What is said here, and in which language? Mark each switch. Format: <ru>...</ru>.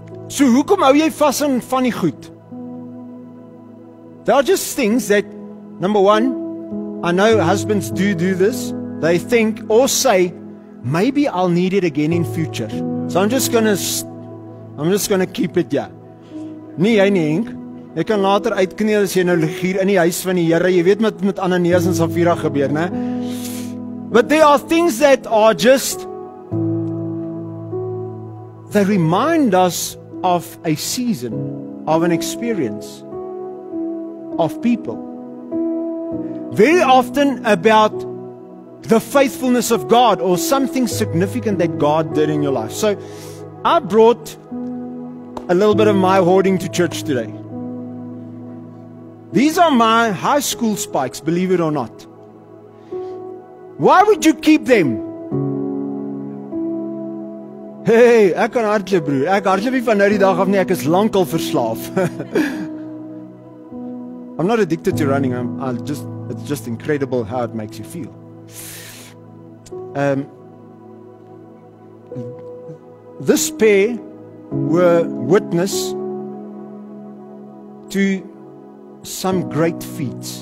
<af>So hoekom hou jy vas aan van die goed?</af> <en>There are just things that, number one, I know husbands do this. They think or say, maybe I'll need it again in future. So I'm just gonna keep it here.</en> <af>Nee, hy nie, Henk. Jy kan later uitkneel as jy nou hier in die huis van die Here. Jy weet wat met Ananias en Safira gebeur, né?</af> <en>But there are things that are just, they remind us of a season, of an experience, of people. Very often about the faithfulness of God or something significant that God did in your life. So I brought a little bit of my hoarding to church today. These are my high school spikes, believe it or not. Why would you keep them?</en> <af>Hey, ek kan hardloop, broer. Ek hardloop nie van nou die dag af nie, ek is lankal verslaaf.</af> <en>I'm not addicted to running. It's just incredible how it makes you feel. This pair were witness to some great feats.</en>